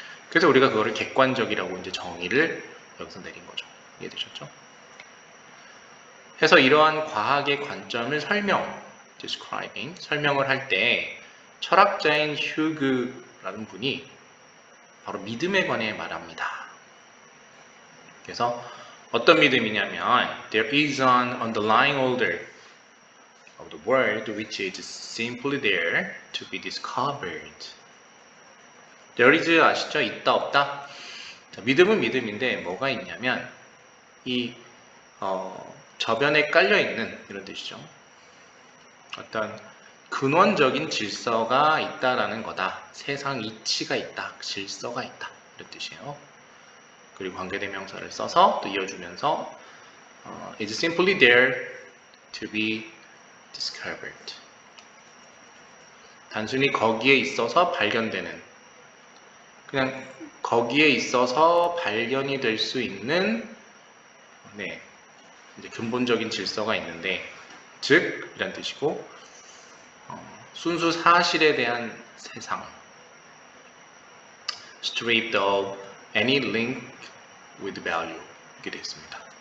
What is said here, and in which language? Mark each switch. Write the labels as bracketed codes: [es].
[ko] 그래서 우리가 그거를 객관적이라고 이제 정의를 여기서 내린 거죠. 이해되셨죠? 해서 이러한 과학의 관점을 설명을 할 때 철학자인 휴그라는 분이 바로 믿음에 관해 말합니다. 그래서 어떤 믿음이냐면 [en] There is an underlying order of the world which is simply there to be discovered. There is [ko] 아시죠? 있다 없다? 자, 믿음은 믿음인데 뭐가 있냐면 이 저변에 깔려있는 이런 뜻이죠. 어떤 근원적인 질서가 있다라는 거다. 세상 이치가 있다. 질서가 있다. 이런 뜻이에요. 그리고 관계대명사를 써서 또 이어주면서 [en] is simply there to be discovered. [ko] 단순히 거기에 있어서 발견되는, 그냥 거기에 있어서 발견이 될 수 있는 이제 근본적인 질서가 있는데, 즉 이란 뜻이고, 순수 사실에 대한 세상, [en] stripped of any link with value, [ko] 이렇게 되어 있습니다.